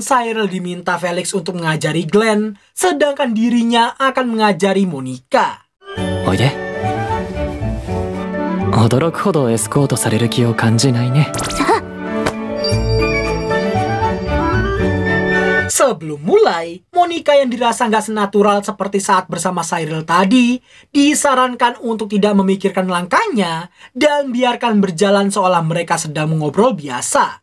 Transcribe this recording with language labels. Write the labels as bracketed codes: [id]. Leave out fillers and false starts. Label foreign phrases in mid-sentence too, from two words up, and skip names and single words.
[id] Cyril diminta Felix untuk mengajari Glenn, sedangkan dirinya akan mengajari Monica. [ja] おいで。驚くほどエスコートされる気を感じないね。 [id] Sebelum mulai, Monica yang dirasa nggak senatural seperti saat bersama Cyril tadi, disarankan untuk tidak memikirkan langkahnya dan biarkan berjalan seolah mereka sedang mengobrol biasa.